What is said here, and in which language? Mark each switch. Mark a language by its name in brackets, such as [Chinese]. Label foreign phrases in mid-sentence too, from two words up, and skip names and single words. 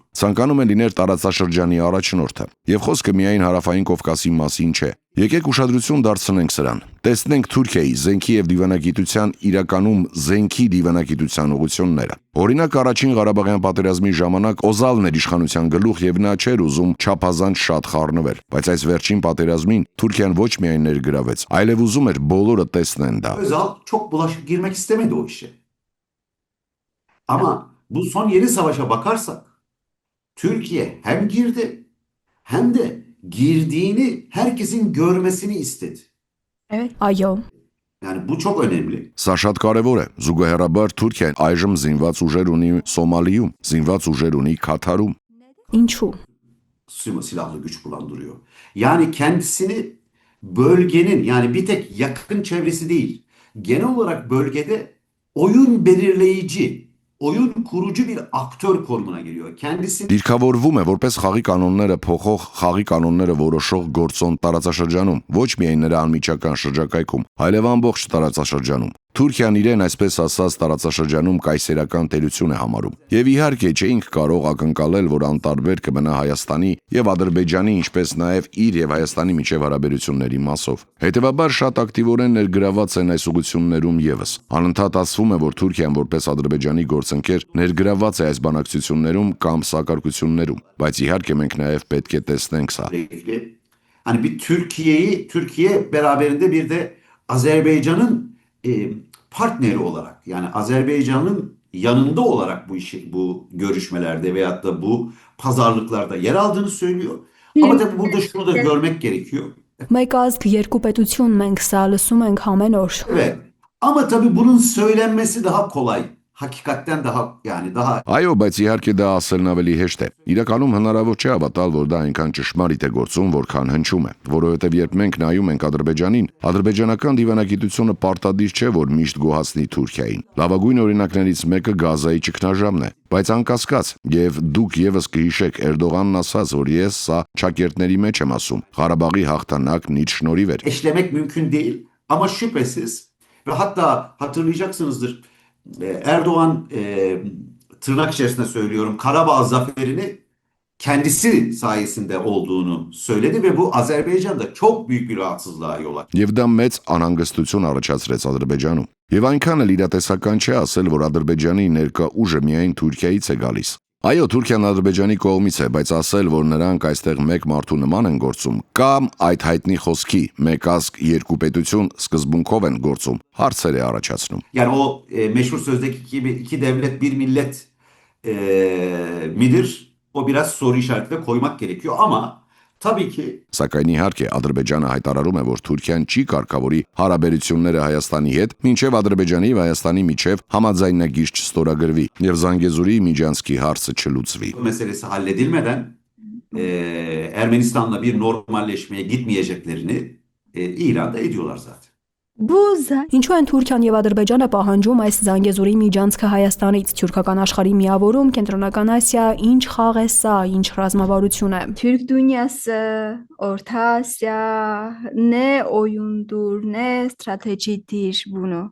[Armenian] Ցանկանում է լինել տարածաշրջանի առաջնորդը, եւ խոսքը միայն հարավային Կովկասի մասին չէ։ Եկեք ուշադրություն դարձնենք սրան։ Տեսնենք Թուրքիայի զենքի եւ դիվանագիտության իրականում զենքի դիվանագիտության ուղղությունները։ Օրինակ առաջին Ղարաբաղյան պատերազմի ժամանակ Օզալն էր իշխանության գլուխ եւ նա չէր ուզում չափազանց շատ խառնվել, բայց այս վերջին պատերազմին Թուրքիան ոչ միայն ներգրավեց, այլև ուզում էր բոլորը տեսնեն դա։ [Turkish] Özal çok girmek istemedi o işe. Ama bu son yeni savaşa bakarsak Türkiye hem girdi hem de girdiğini herkesin görmesini istedi. Evet. Այո։ Yani bu çok önemli. [Armenian] Սա շատ կարևոր է։ Զուգահեռաբար Թուրքիան այժմ զինված ուժեր ունի Սոմալիում, զինված ուժեր ունի Քաթարում։ Ինչու։ [Turkish] Silahlı güç bulundurıyor. Yani kendisini bölgenin yani bir tek yakın çevresi değil, genel olarak bölgede oyun belirleyici, oyun kurucu bir aktör konumuna geliyor. Kendisini [Armenian] Դիրքավորվում է որպես խաղի կանոնները փոխող, խաղի կանոնները որոշող գործոն տարածաշրջանում, ոչ միայն նրա անմիջական շրջակայքում, այլև ամբողջ տարածաշրջանում։ Թուրքիան իրեն այսպես ասած տարածաշրջանում կայսերական տերություն է համարում։ Եվ իհարկե չէինք կարող ակնկալել, որ անտարբեր կմնա Հայաստանի եւ Ադրբեջանի, ինչպես նաեւ իր եւ Հայաստանի միջև հարաբերությունների մասով։ Հետևաբար շատ ակտիվորեն ներգրաված են այս ուղղություններում եւս։ Անընդհատ ասվում է, որ Թուրքիան որպես Ադրբեջանի գործընկեր ներգրաված է այս բանակցություններում կամ սակարկություններում, բայց իհարկե մենք նաեv պետք է տեսնենք սա։ [Turkish] Hani bir Türkiye beraberinde bir de Azerbaycan'ın partneri olarak, yani Azerbaycan'ın yanında olarak bu görüşmelerde veyahut da bu pazarlıklarda yer aldığını söylüyor. Ama tabii burada şunu da görmek gerekiyor. [Armenian] Մեկ ազգ երկու պետություն մենք սա լսում ենք ամեն օր։ [Turkish] Evet. Ama tabii bunun söylenmesi daha kolay. Hakikatten daha [Armenian] Այո, բայց իհարկե դա ասելն ավելի հեշտ է։ Իրականում հնարավոր չէ հավատալ, որ դա այնքան ճշմարիտ է գործում, որքան հնչում է, որովհետև երբ մենք նայում ենք Ադրբեջանին, ադրբեջանական դիվանագիտությունը պարտադիր չէ, որ միշտ գոհացնի Թուրքիային։ Լավագույն օրինակներից մեկը Գազայի ճգնաժամն է, բայց անկասկած, եւ դուք եւս կհիշեք Էրդողանն ասաց, որ ես սա ճակերտների մեջ եմ ասում, Ղարաբաղի հաղթանակն իր շնորհիվ էր։ [Turkish] Eşlemek mümkün değil ama şüphesiz ve hatta hatırlayacaksınızdır. Erdoğan tırnak içerisinde söylüyorum Karabağ zaferini kendisi sayesinde olduğunu söyledi ve bu Azerbaycan'da çok büyük bir rahatsızlığa yol açtı. [Armenian] Եվ դա մեծ անհանգստություն առաջացրեց Ադրբեջանում։ Եվ այնքան էլ իրատեսական չէ ասել, որ Ադրբեջանի ներկա ուժը միայն Թուրքիայից է գալիս։ Այո, Թուրքիան Ադրբեջանի կողմից է, բայց ասել, որ նրանք այստեղ մեկ մարդու նման են գործում, կամ այդ հայտնի խոսքի մեկ ազգ երկու պետություն սկզբունքով են գործում, հարցեր է առաջացնում։ [Turkish] Yani o meşhur sözdeki gibi iki devlet bir millet midir? O biraz soru işareti de koymak gerekiyor ama tabii ki [Armenian] Սակայն իհարկե Ադրբեջանը հայտարարում է, որ Թուրքիան չի կարգավորի հարաբերությունները Հայաստանի հետ, մինչև Ադրբեջանի եւ Հայաստանի միջև համաձայնագիր չստորագրվի եւ Զանգեզուրի Միջանցքի հարցը չլուծվի։ [Turkish] bu meselesi halledilmeden Ermenistan'la bir normalleşmeye gitmeyeceklerini ilan da ediyorlar zaten. [Armenian] Ինչու են Թուրքիան եւ Ադրբեջանը պահանջում այս Զանգեզուրի միջանցքը Հայաստանից թուրքական աշխարհի միավորում Կենտրոնական Ասիա, ինչ խաղ է սա, ինչ ռազմավարություն է։ [Turkish] Türk dünyası, Orta Asya ne oyundur, ne stratejidir bunu.